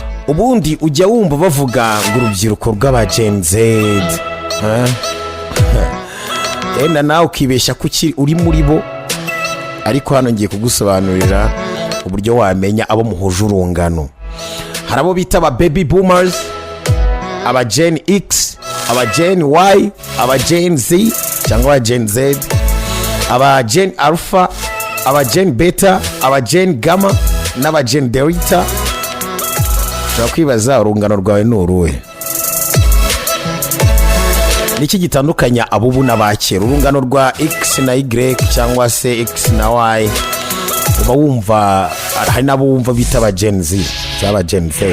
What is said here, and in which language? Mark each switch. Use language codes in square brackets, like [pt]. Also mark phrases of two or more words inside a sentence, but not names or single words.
[rw] ubundi ujya wumva bavuga ngo urubyiruko rw'aba Gen Z yenda nawe ukibeshya ko uri muri bo, ariko hano ngiye kugusobanurira uburyo wamenya abo muhuje urungano. Hari abo bita aba [en] baby boomers, [rw] aba Gen X, aba Gen Y, aba Gen Z cyangwa aba Gen Z, aba Gen Alpha, aba Gen Beta, aba Gen Gamma n'aba Gen Delta. Ushobora kwibaza urungano rwawe ni uruhe? Niki gitandukanya abubu n'abakera? Urungano rwa X na Y cyangwa se X na Y, uba wumva hari nabo wumva bita aba Gen Z cyangwa Gen Z.